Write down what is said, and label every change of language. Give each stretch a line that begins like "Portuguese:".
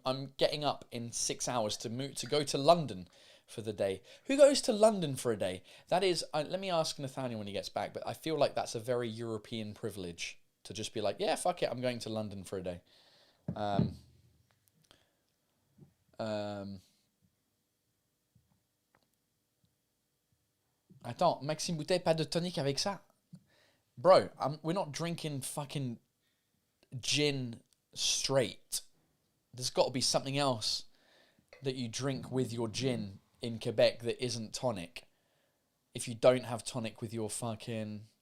English: I'm getting up in 6 hours to go to London for the day. Who goes to London for a day? That is, let me ask Nathaniel when he gets back, but I feel like that's a very European privilege to just be like, yeah, fuck it, I'm going to London for a day.
French: Attends, Maxime Boutet, pas de tonic avec ça?
English: Bro, we're not drinking fucking gin straight. There's got to be something else that you drink with your gin in Quebec that isn't tonic. If you don't have tonic with your fucking...